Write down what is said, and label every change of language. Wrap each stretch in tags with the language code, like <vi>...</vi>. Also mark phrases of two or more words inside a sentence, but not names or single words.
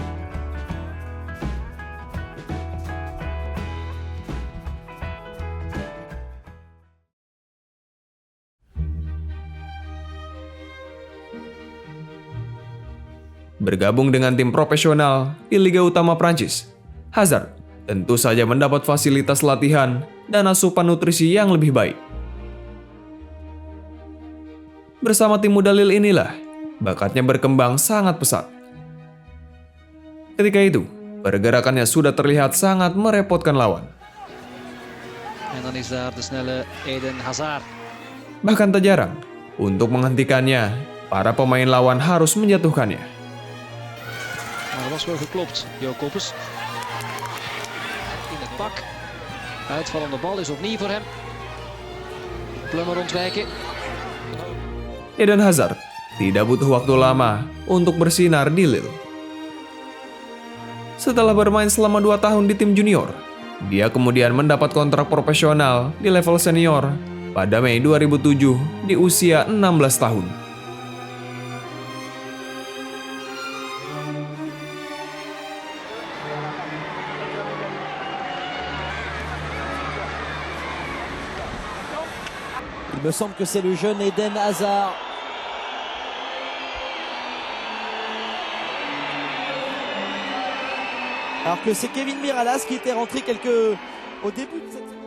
<id>Bergabung dengan tim profesional di Liga Utama Prancis, Hazard tentu saja mendapat fasilitas latihan dan asupan nutrisi yang lebih baik. Bersama tim muda Lille inilah, bakatnya berkembang sangat pesat. Ketika itu, pergerakannya sudah terlihat sangat merepotkan lawan.</id> <nl>En dan is daar de snelle Eden Hazard.</nl> <id>Bahkan tak jarang, untuk menghentikannya, para pemain lawan harus menjatuhkannya.</id> <nl>Maar er was wel geklopt. Jo Koppes. In het pak. Uitvallende bal is opnieuw voor hem. Plummer ontwijken.</nl> <id>Eden Hazard tidak butuh waktu lama untuk bersinar di Lille. Setelah bermain selama 2 tahun di tim junior, dia kemudian mendapat kontrak profesional di level senior pada Mei 2007 di usia 16 tahun.</id> <fr>Il me semble que c'est le jeune Eden Hazard. Alors que c'est Kevin Miralas qui était rentré au début de cette...</fr>